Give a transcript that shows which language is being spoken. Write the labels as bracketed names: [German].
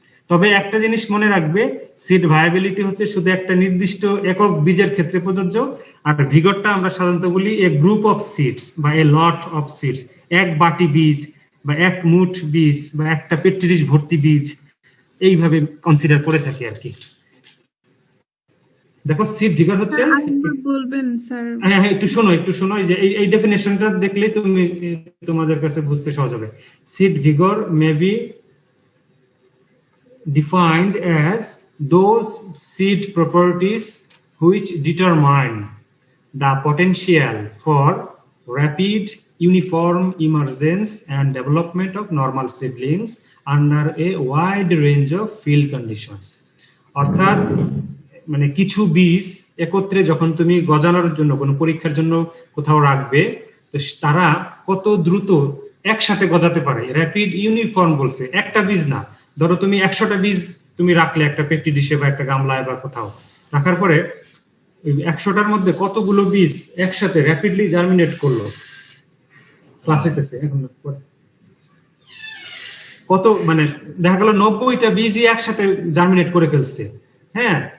[Bangla] তবে একটা জিনিস মনে রাখবে, সিড ভায়াবিলিটি হচ্ছে শুধু একটা নির্দিষ্ট একক বীজের ক্ষেত্রে প্রযোজ্য, আর ভিগরটা আমরা সাধারণত বলি [English] a group of seeds [Bangla] বা [English] a lot of seeds, [Bangla] এক বাটি বীজ বা এক মুঠ বীজ বা একটা পেট্রি ভর্তি বীজ, এইভাবে কনসিডার করে থাকি আর কি। দেখো সিড ভিগর হচ্ছে, বলবেন স্যার? হ্যাঁ একটু শোনো যে এই ডেফিনেশনটা দেখলে তুমি তোমাদের কাছে বুঝতে সহজ হবে। [English] Seed vigour may be defined as those seed properties which determine the potential for rapid uniform emergence and development of normal seedlings under a wide range of field conditions। [Bangla] অর্থাৎ মানে কিছু বীজ একত্রে যখন তুমি গজানোর জন্য কোনো পরীক্ষার জন্য কোথাও রাখবে, তো তারা কত দ্রুত একসাথে গজাতে পারে। র্যাপিড ইউনিফর্ম বলছে, একটা বীজ না, ধরো তুমি 100টা বীজ তুমি রাখলে একটা পেট্রি ডিশে বা একটা গামলায় বা কোথাও রাখার পরে 100টার মধ্যে কতগুলো বীজ একসাথে র্যাপিডলি জার্মিনেট করলো, ক্লাস হইতেছে এখন, কত মানে দেখা গেল 90টা বীজই একসাথে জার্মিনেট করে ফেলছে, হ্যাঁ।